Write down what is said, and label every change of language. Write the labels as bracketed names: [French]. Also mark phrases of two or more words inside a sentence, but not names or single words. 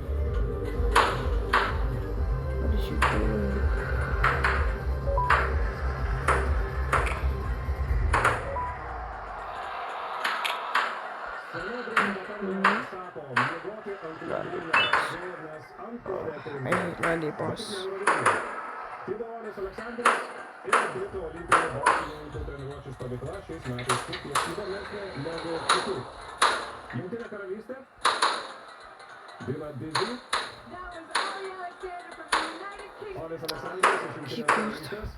[English] What is she doing? I hate Randy Boss. [Lithuanian] Tibonis Aleksandras ir Britų olimpinio boksininkų treniruočių stovykla šiais metais kiek įdomesnė negu kitur. Jungtinė karalystė, Dina Dizzy, Olis Aleksandras iš Jungtinės karalystės.